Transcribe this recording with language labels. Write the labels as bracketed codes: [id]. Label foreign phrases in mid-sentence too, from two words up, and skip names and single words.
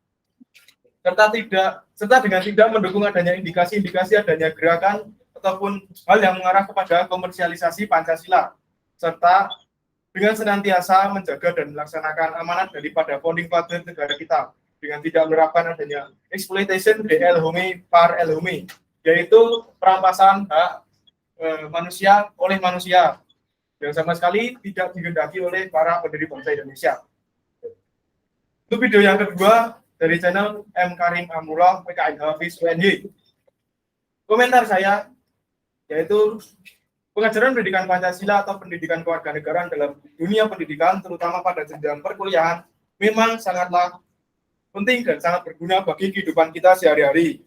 [id] Serta dengan tidak mendukung adanya indikasi-indikasi adanya gerakan ataupun hal yang mengarah kepada komersialisasi Pancasila, serta dengan senantiasa menjaga dan melaksanakan amanat daripada [en] founding father [id] negara kita, dengan tidak menerapkan adanya [fr] exploitation de el homme par el homme, [id] yaitu perampasan hak manusia oleh manusia yang sama sekali tidak dikehendaki oleh para pendiri bangsa Indonesia. Itu video yang kedua dari channel M. Karim Amrullah PKN Hafiz UNY. Komentar saya yaitu pengajaran pendidikan Pancasila atau pendidikan kewarganegaraan dalam dunia pendidikan, terutama pada jenjang perkuliahan, memang sangatlah penting dan sangat berguna bagi kehidupan kita sehari-hari.